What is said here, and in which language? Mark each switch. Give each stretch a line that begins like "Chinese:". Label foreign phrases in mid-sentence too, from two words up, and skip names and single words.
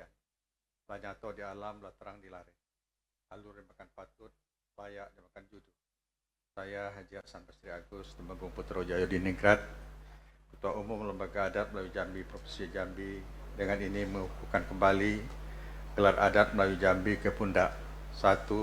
Jambi Malay: Lah nyata di alam, lah terang di lare. Alur makan patut, layak makan judu.
Indonesian: Saya Haji Hasan Basri Agus, Temenggung Putro Jaya Diningrat, Ketua Umum Lembaga Adat Melayu Jambi Provinsi Jambi, dengan ini mengukuhkan kembali gelar adat Melayu Jambi ke pundak 1.